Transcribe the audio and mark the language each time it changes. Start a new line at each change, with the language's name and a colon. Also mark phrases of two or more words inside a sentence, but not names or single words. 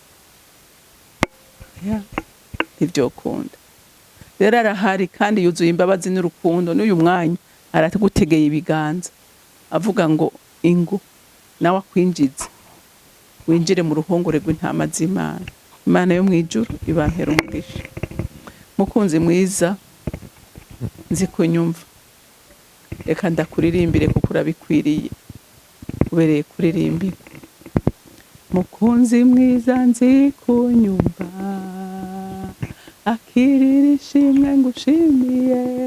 Rundi: Ntivyokunda. Rero arahari kandi yuzuye imbabazi n'urukundo. N'uyu mwanya aragutegeye ibiganza avuga ngo ingo nawe akwinjize winjire mu ruhongore rw'intama z'Imana. Imana yo mwijuru ibampera umugisha. Mukunzi mwiza, nzi kunyumva, reka ndakuririmbire kuko urabikwiriye, ubereye kuririmbira. Mukunzi mwiza, nzi kunyumva, akirira ishimwe ngushimiye.